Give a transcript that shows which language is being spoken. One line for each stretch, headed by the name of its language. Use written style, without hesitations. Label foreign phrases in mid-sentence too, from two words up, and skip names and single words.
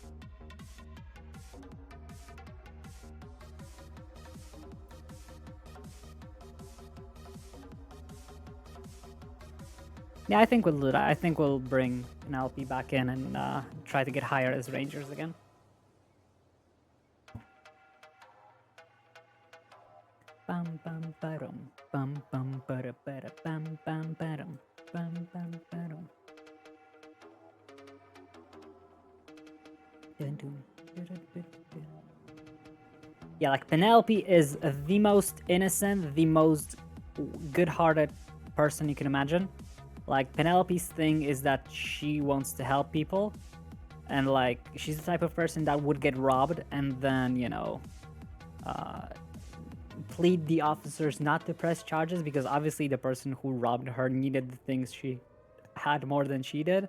English: Yeah, I think we'll do that. I think we'll bring Penelope back in and try to get higher as rangers again. Bum bum ba-dum, bum bum ba-da ba-da bum bum ba-dum, bum bum ba-dum. Yeah, like Penelope is the most innocent, the most good-hearted person you can imagine. Like Penelope's thing is that she wants to help people, and like she's the type of person that would get robbed and then, you know, plead the officers not to press charges because obviously the person who robbed her needed the things she had more than she did.